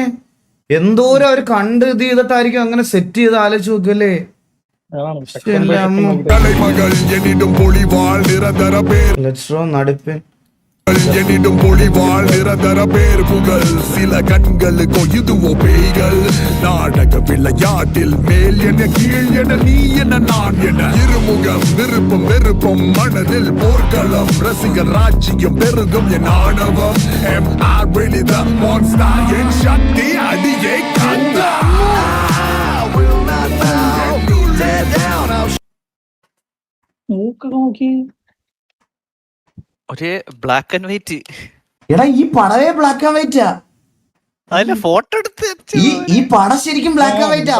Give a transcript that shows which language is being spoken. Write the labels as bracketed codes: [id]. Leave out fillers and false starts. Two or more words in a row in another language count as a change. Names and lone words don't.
[ml] എന്തോരം അവര് കണ്ട് ഇത് ചെയ്തിട്ടായിരിക്കും അങ്ങനെ സെറ്റ് ചെയ്ത് ആലോചിച്ച് നോക്കല്ലേ. നടുപ്പൻ [ta] எனினும் பொழிவாள் நிரந்தர பேர் புகழ் சில கண்களுக்கோ இதுவோ பேய்கள் நாடக விளையாட்டில் மேல் என கீழ் என நீ என நான் என இருமுகம் விருப்பம் வெறுப்பம் மனதில் போர்க்களம் ரசிகர் ராஜ்யம் பெருகும் என் ஆணவம் வெளிதான் என் சக்தி அடியே கந்தா [en] ഒരേ black and white. [ml] എടാ ഈ പടവേ [en] black and white. [ml] അതിലെ ഫോട്ടോ എടുത്ത് ഈ പടം ശരിക്കും [en] black and white.